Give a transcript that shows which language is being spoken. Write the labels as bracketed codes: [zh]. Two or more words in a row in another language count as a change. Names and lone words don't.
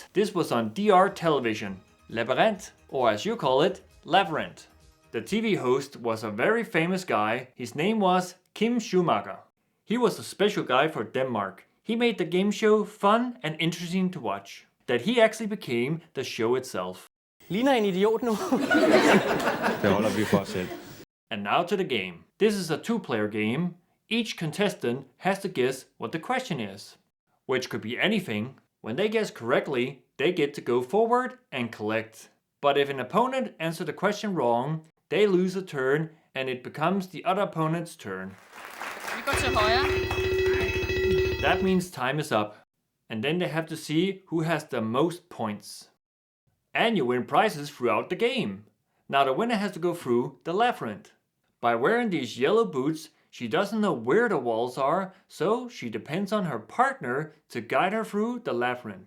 [en] This was on DR television, Labyrint, or as you call it, Labyrint. The TV host was a very famous guy. His name was Kim Schumacher. He was a special guy for Denmark. He made the game show fun and interesting to watch. That he actually became the show itself. [da] Ligner en idiot nu. Det holder vi for os selv. [en] And now to the game. This is a two-player game. Each contestant has to guess what the question is, which could be anything. When they guess correctly, they get to go forward and collect. But if an opponent answers the question wrong, they lose a turn and it becomes the other opponent's turn. [da] Vi går til højre. [en] That means time is up. And then they have to see who has the most points. And you win prizes throughout the game. Now the winner has to go through the labyrinth. By wearing these yellow boots, she doesn't know where the walls are, so she depends on her partner to guide her through the labyrinth.